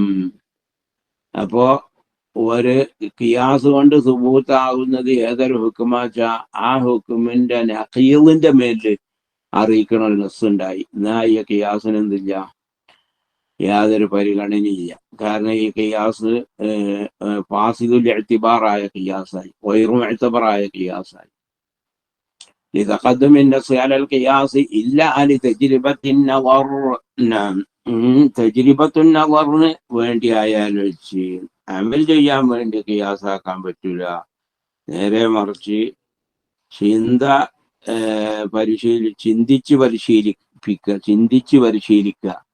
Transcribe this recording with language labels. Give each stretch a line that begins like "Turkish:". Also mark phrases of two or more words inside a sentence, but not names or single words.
Malayalam: അപ്പോ ഒരു ഖിയാസ് കൊണ്ട് സുബൂത്താകുന്നത് ഏതൊരു ഹുക്കുമാച്ച ആ ഹുക്കുമിന്റെ നഖീലിന്റെ മേലിൽ അറിയിക്കണ ഒരു നസ് ഉണ്ടായി, എന്നാ ഈ ഖിയാസിന് എന്തില്ല, യാതൊരു പരിഗണനയില്ല. കാരണം ഈ ഖിയാസ്
Arabic: فاسد الاعتبار
Malayalam: ഖിയാസായി,
Arabic: غير معتبر
Malayalam: ഖിയാസായി.
Arabic: لتقدم النص على القياس إلا لتجربة النظر. تجربة النظر
Malayalam: വേണ്ടി ആയാലും വെച്ച് അമൽ ചെയ്യാൻ വേണ്ടി ഖിയാസാക്കാൻ പറ്റൂല. നേരെ മറിച്ച് ചിന്തിച്ച് പരിശീലിക്കുക.